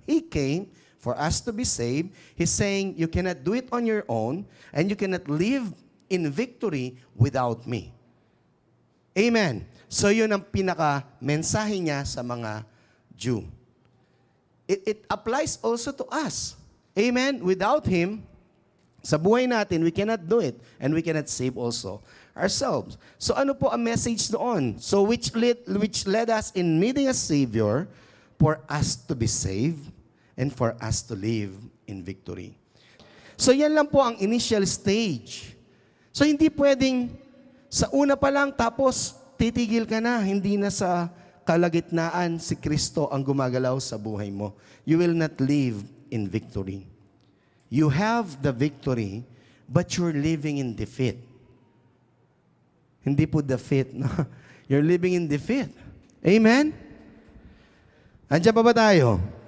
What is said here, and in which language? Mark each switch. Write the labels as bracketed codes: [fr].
[en] He came for us to be saved. He's saying, you cannot do it on your own, and you cannot live in victory without me. Amen. [tl] So yun ang pinaka-mensahe niya sa mga Jew. [en] It applies also to us. Amen. Without Him, [tl] sa buhay natin, [en] we cannot do it, and we cannot save also ourselves. [tl] So ano po ang message doon? [en] So which led us in needing a Savior for us to be saved and for us to live in victory. [tl] So yan lang po ang initial stage. So hindi pwedeng sa una pa lang tapos titigil ka na, hindi na sa kalagitnaan si Kristo ang gumagalaw sa buhay mo. [en] You will not live in victory. You have the victory, but you're living in defeat. [tl] Hindi po defeat, no? [en] You're living in defeat. [tl] Amen? Andiyan pa ba tayo?